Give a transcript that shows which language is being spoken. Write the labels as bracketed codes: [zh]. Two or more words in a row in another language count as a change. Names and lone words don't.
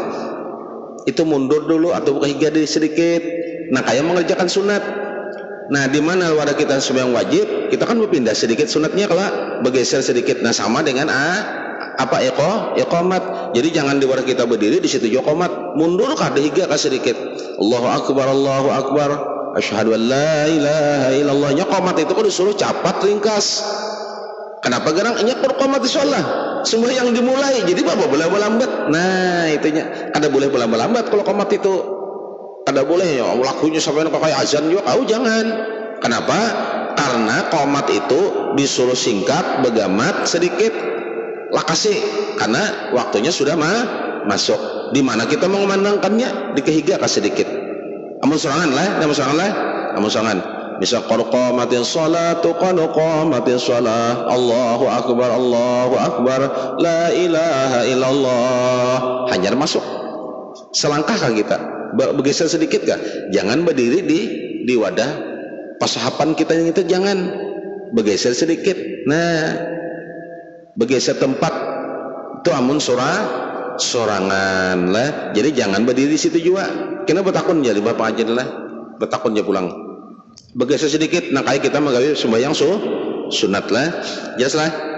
[bjn] Itu mundur dulu atau buka higa sedikit. Nah, kayak mengerjakan sunat. Nah, di mana wadah kita sembahyang wajib, kita kan berpindah sedikit sunatnya kalau bergeser sedikit. Nah, sama dengan iqamat. Jadi jangan di wadah kita berdiri di situ juga qomat. Mundur kada higa ka sedikit. [ar] الله أكبر. أشهد أن لا إله إلا الله. [bjn] Nya qomat itu kudu disuruh cepat ringkas. Kenapa garang nya qomat insyaallah. Sembahyang dimulai. Jadi apa boleh lambat. Nah, itunya kada boleh lambat kalau qomat itu. kada boleh ya lakunya sampai kayak azan juga kau jangan. Kenapa? Karena qomat itu disuruh singkat, begamat sedikit lakasi karena waktunya sudah masuk. Di mana kita mengumandangkannya di kehiga ka sedikit. Amun sorangan lah. [ar] Misal قامت الصلاة قد قامت الصلاة الله أكبر لا إله إلا الله [bjn] hanyar masuk selangkah kah kita bergeser sedikit kah jangan berdiri di wadah pasahapan kita yang itu jangan bergeser sedikit nah bergeser tempat itu amun sorangan lah jadi jangan berdiri di situ juga kena bertakun jadi bapak aja lah bertakun aja pulang bergeser sedikit nah kayak kita magawi sembahyang sunat lah jelas lah.